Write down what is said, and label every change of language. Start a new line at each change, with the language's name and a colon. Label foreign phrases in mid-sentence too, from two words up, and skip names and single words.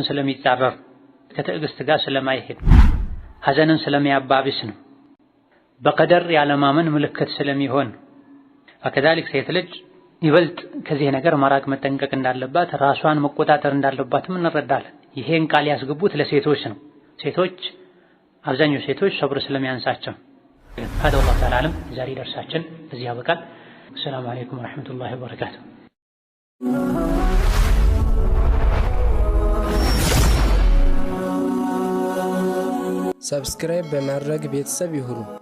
Amharic: ስለሚጻረር፣ ከትዕግስት ጋር ስለማይሄድ፣ ሐዘንን ስለሚያባብስ ነው። በቀደር ያለማመን ምልክት ስለሚሆን ወከዛሊክ ሴት ልጅ ይበልጥ ከዚህ ነገር መራቅ መጠንቀቅ እንዳለባት፣ ራሷን መቆጣጠር እንዳለባትም እንረዳለን። ይሄን ቃል ያስገቡት ለሴቶች ነው። ሴቶች አብዛኛው ሴቶች ሰብር ስለሚያንሳቸው።
Arabic: هذا والله تعالى أعلم።
Amharic: ዛሬ ደርሳችን በዚህ ያበቃል።
Arabic: السلام عليكم ورحمة الله وبركاته።
Amharic: ሰብስክራይብ በማድረግ ቤተሰብ ይሁኑ።